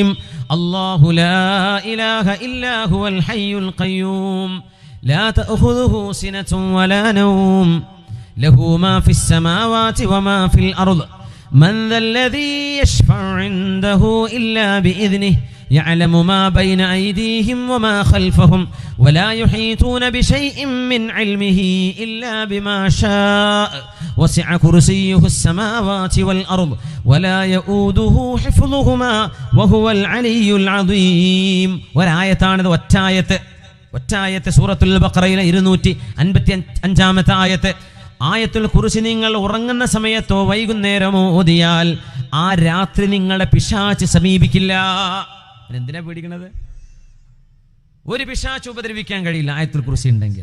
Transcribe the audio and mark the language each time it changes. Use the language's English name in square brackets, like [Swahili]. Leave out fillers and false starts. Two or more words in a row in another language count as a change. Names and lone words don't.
[Arabic] الله لا إله إلا هو الحي القيوم لا تأخذه سنة ولا نوم له ما في السماوات وما في الأرض من ذا الذي يشفع عنده إلا بإذنه يعلم ما بين أيديهم وما خلفهم ولا يحيطون بشيء من علمه إلا بما شاء وسع كرسيه السماوات والأرض ولا يؤوده حفظهما وهو العلي العظيم. [Malayalam] ഒരായത്താണ് ഇത്, ഒറ്റായത്ത് സൂറത്തുൽ ബഖറയിലെ 255-ാമത്തെ ആയത്ത്. ആയത്തുൽ കുർസി നിങ്ങൾ ഉറങ്ങുന്ന സമയത്തോ വൈകുന്നേരമോ ഓതിയാൽ ആ രാത്രി നിങ്ങളെ പിശാച് സമീപിക്കില്ല. എന്തിനാ പേടിക്കണത്? ഒരു പിശാച് ഉപദ്രവിക്കാൻ കഴിയില്ല ആയത്തുൽ കുർസി ഉണ്ടെങ്കിൽ.